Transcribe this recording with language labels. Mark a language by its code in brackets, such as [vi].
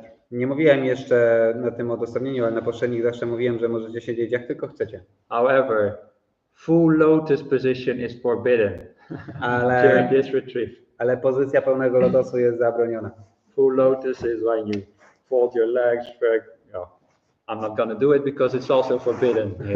[pl] Nie mówiłem jeszcze na tym odosobnieniu, ale na poprzednich zawsze mówiłem, że możecie siedzieć jak tylko chcecie. [en] However, full lotus position is forbidden during this retreat. [pl] Ale pozycja pełnego lotosu jest zabroniona. [en] Full lotus is when you fold your legs. I'm not going to do it because it's also forbidden.